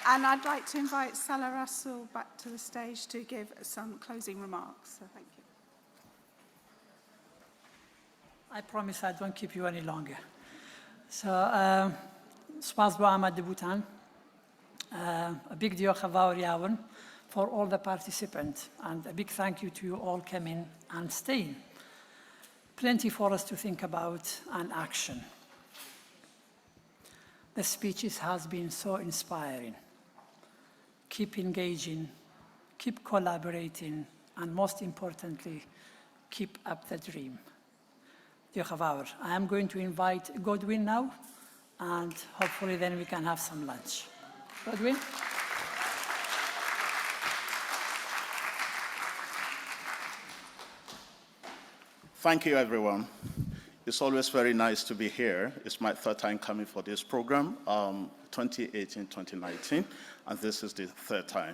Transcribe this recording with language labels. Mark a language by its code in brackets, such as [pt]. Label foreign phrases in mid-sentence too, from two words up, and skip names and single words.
[en] And I'd like to invite Salah Russell back to the stage to give some closing remarks. So thank you. I promise I don't keep you any longer. So, [ku] spas bo [en] Ahmad Butan. A big [cy] diolch yn fawr iawn [en] for all the participants, and a big thank you to you all coming and staying. Plenty for us to think about and action. The speeches has been so inspiring. Keep engaging, keep collaborating, and most importantly, keep up the dream. [cy] Diolch yn fawr. [en] I am going to invite Godwin now, and hopefully then we can have some lunch. Godwin? Thank you, everyone. It's always very nice to be here. It's my third time coming for this program, 2018, 2019, and this is the third time.